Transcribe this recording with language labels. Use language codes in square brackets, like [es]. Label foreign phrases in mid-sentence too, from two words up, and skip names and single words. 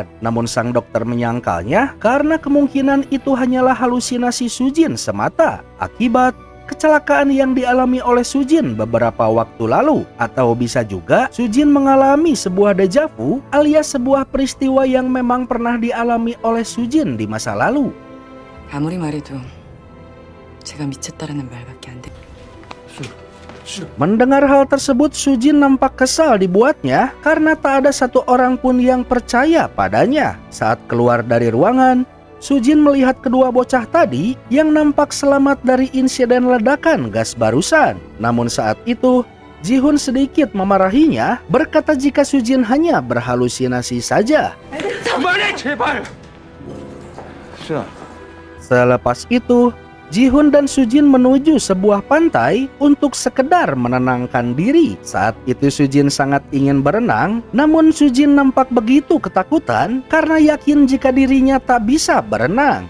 [id] Namun sang dokter menyangkalnya karena kemungkinan itu hanyalah halusinasi Sujin semata akibat kecelakaan yang dialami oleh Sujin beberapa waktu lalu. Atau bisa juga Sujin mengalami sebuah deja vu alias sebuah peristiwa yang memang pernah dialami oleh Sujin di masa lalu. [ko] 아무리 말해도 제가 미쳤다라는 말밖에 안 돼. [id] Mendengar hal tersebut, Sujin nampak kesal dibuatnya karena tak ada satu orang pun yang percaya padanya. Saat keluar dari ruangan, Sujin melihat kedua bocah tadi yang nampak selamat dari insiden ledakan gas barusan. Namun saat itu, Ji-hun sedikit memarahinya, berkata jika Soo-jin hanya berhalusinasi saja. [ko] 그만해 제발. 수아. [id] Selepas itu, Ji-hun dan Soo-jin menuju sebuah pantai untuk sekedar menenangkan diri. Saat itu Soo-jin sangat ingin berenang, namun Soo-jin nampak begitu ketakutan karena yakin jika dirinya tak bisa berenang.